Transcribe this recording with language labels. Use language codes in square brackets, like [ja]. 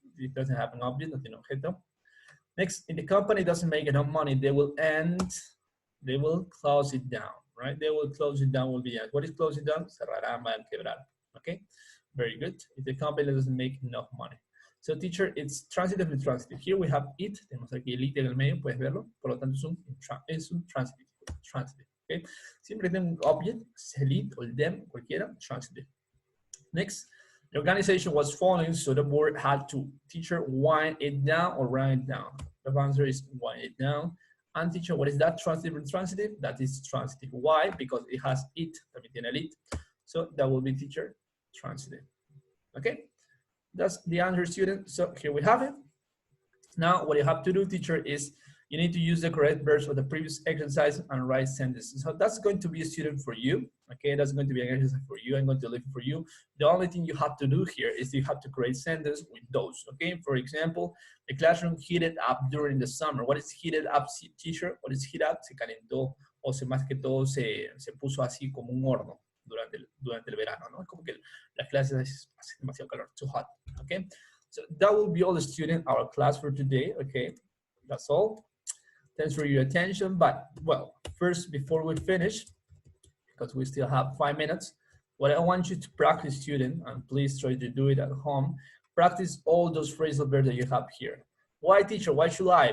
[en] It doesn't have an object, nothing objeto. Next, if the company doesn't make enough money, they will close it down, right? They will close it down will be, what is closing down? [es] Cerrarán, van a quebrar, [en] okay? Very good. If the company doesn't make enough money. So teacher, it's transitive and intransitive. Here we have it, [es] tenemos aquí el it en el medio, puedes verlo, por lo tanto es un transitive, okay? Siempre tengo un object, es el it o el them, cualquiera, transitive. [en] Next, the organization was falling, so the board had to, teacher, wind it down or write it down. The answer is wind it down. And teacher, what is that, transitive and intransitive? That is transitive. Why? Because it has it, [es] también tiene el [en] it. So that will be, teacher, transitive, okay? That's the answer, student. So here we have it. Now, what you have to do, teacher, is you need to use the correct verbs of the previous exercise and write sentences. So that's going to be a student for you. Okay, that's going to be an exercise for you. I'm going to leave it for you. The only thing you have to do here is you have to create sentences with those. Okay, for example, the classroom heated up during the summer. What is heated up, teacher? What is heated up? [es] Se calentó o se más que todo se puso así como un horno durante el verano, ¿no? Es como que las clases hace demasiado calor, [en] too hot, okay? So that will be all the student, our class for today, okay? That's all. Thanks for your attention, but, well, first, before we finish, because we still have 5 minutes, what I want you to practice, student, and please try to do it at home, practice all those phrasal verbs that you have here. Why, teacher? Why should I?